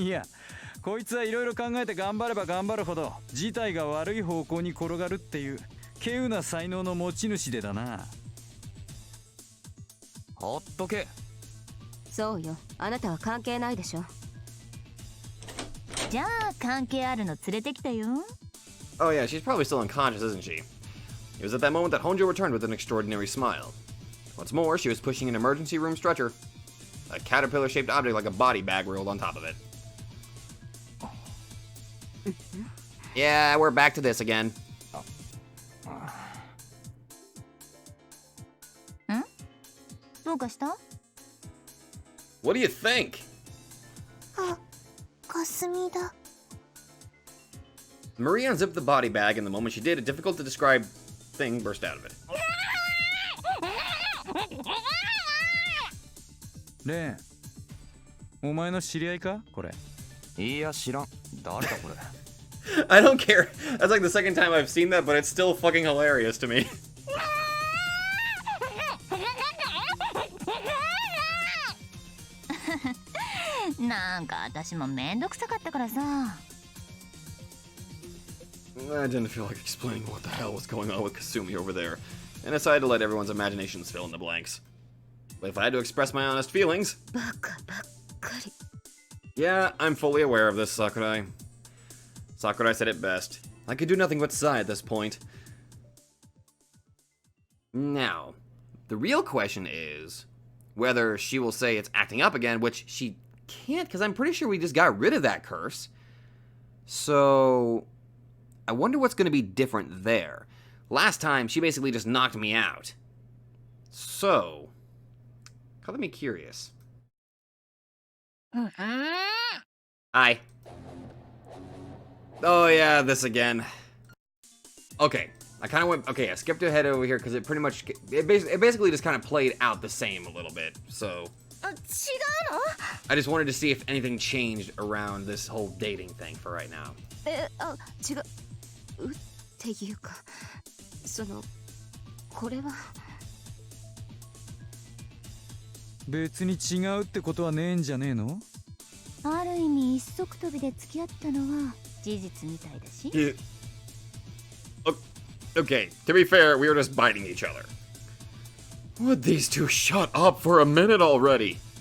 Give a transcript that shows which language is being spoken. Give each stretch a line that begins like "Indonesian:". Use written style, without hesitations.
Japanese: いや、こいつはいろいろ考えて頑張れば頑張るほど事態が悪い方向に転がるっていう稀有な才能の持ち主でだな。ほっとけ。そうよ、あなたは関係ないでしょ。じゃあ関係あるの連れてきたよ。
English: Oh yeah, she's probably still unconscious, isn't she? It was at that moment that Honjo returned with an extraordinary smile. What's more, she was pushing an emergency room stretcher. A caterpillar-shaped object like a body bag rolled on top of it. Yeah, we're back to this again.
Japanese: どうかした？
English: What do you think?
Japanese: あ、かすみだ。
English: Marie unzipped the body bag, and the moment she did, a difficult to describe thing burst out of it.
Japanese: レン、お前の知り合いかこれ？いや知らん。誰だこれ？
English: I don't care. That's like the second time I've seen that, but it's still fucking hilarious to me.
Japanese: なんか私もめんどくさかったからさ。
English: I didn't feel like explaining what the hell was going on with Kasumi over there, and decided to let everyone's imaginations fill in the blanks. But if I had to express my honest feelings...
Japanese: バカばっかり。
English: Yeah, I'm fully aware of this, Sakurai. Sakurai said it best. I could do nothing but sigh at this point. Now, the real question is whether she will say it's acting up again, which she can't, because I'm pretty sure we just got rid of that curse. So, I wonder what's going to be different there. Last time, she basically just knocked me out. So, color me curious. Hi. Oh yeah, this again. Okay, I kind of went. Okay, I skipped ahead over here because it basically just kind of played out the same a little bit. So I just wanted to see if anything changed around this whole dating thing for right now.
Japanese: 違うっていうか、これは別に違うってことはねえんじゃねえの？ある意味一足飛びで付き合ったのは事実みたいだし。
English: Okay, to be fair, we were just biting each other. Would these two shut up for a minute already?